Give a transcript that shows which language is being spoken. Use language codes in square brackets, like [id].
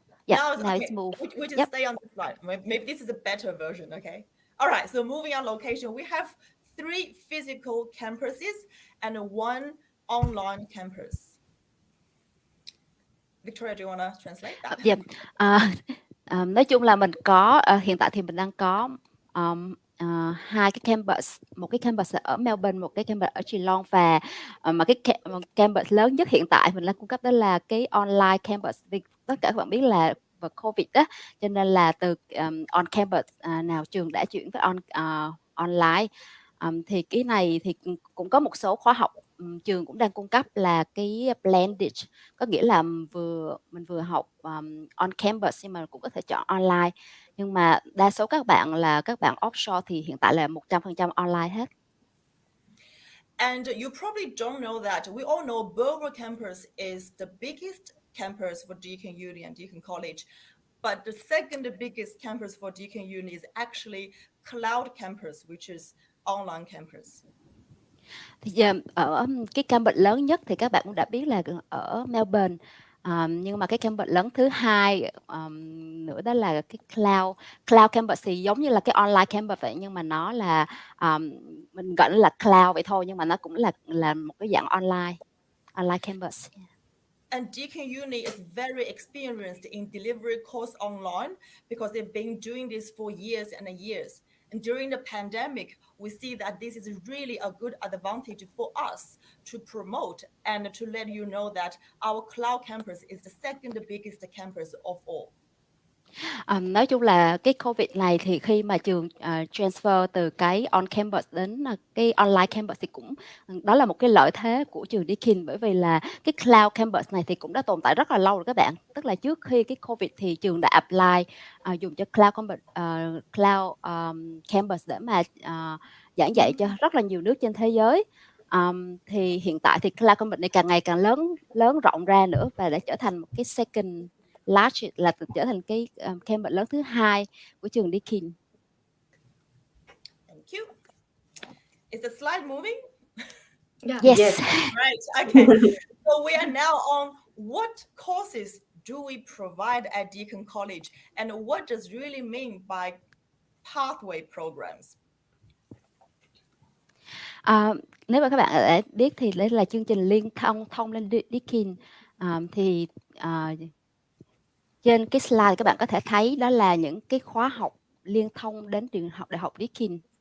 [en] Now it's moved. We just stay on the slide. Maybe this is a better version, okay? All right, so moving on location, we have 3 physical campuses and 1 online campus. Victoria, do you want to translate that? [vi] Dạ. Nói chung là mình có hiện tại thì mình đang có hai cái campus, một cái campus ở Melbourne, một cái campus ở Geelong, và mà cái campus lớn nhất hiện tại mình đang cung cấp đó là cái online campus. Vì tất cả các bạn biết là và Covid á, cho nên là từ on campus nào trường đã chuyển tới online. Thì cái này thì cũng có một số khóa học trường cũng đang cung cấp là cái blended, có nghĩa là mình vừa học on campus nhưng mà cũng có thể chọn online. Nhưng mà đa số các bạn là các bạn offshore thì hiện tại là 100% online hết. [en] And you probably don't know that. We all know Burwood campus is the biggest campus for Deakin Uni and Deakin College. But the second biggest campus for Deakin Uni is actually Cloud campus, which is online campus. [vi] Thì giờ ở cái campus lớn nhất thì các bạn cũng đã biết là ở Melbourne. Nhưng mà cái campus lớn thứ hai nữa đó là cái Cloud campus, thì giống như là cái online campus vậy, nhưng mà nó là mình gọi nó là Cloud vậy thôi, nhưng mà nó cũng là một cái dạng online campus. [en] And Deakin Uni is very experienced in delivering course online because they've been doing this for years and years. And during the pandemic, we see that this is really a good advantage for us to promote and to let you know that our cloud campus is the second biggest campus of all. [vi] Nói chung là cái Covid này thì khi mà trường transfer từ cái on campus đến cái online campus thì cũng đó là một cái lợi thế của trường DEAKIN, bởi vì là cái cloud campus này thì cũng đã tồn tại rất là lâu rồi các bạn. Tức là trước khi cái Covid thì trường đã apply dùng cho cloud campus để mà giảng dạy cho rất là nhiều nước trên thế giới. Thì hiện tại thì cloud campus này càng ngày càng lớn rộng ra nữa và đã trở thành một cái [en] second large, [vi] là trở thành cái campus lớn thứ hai của trường DEAKIN. [en] Thank you. Is the slide moving? Yes. Right. Okay. So we are now on what courses do we provide at Deakin College, and what does really mean by pathway programs? [vi] Nếu mà các bạn đã biết thì đây là chương trình liên thông lên DEAKIN. Thì trên cái slide các bạn có thể thấy đó là những cái khóa học liên thông đến trường học đại học DEAKIN.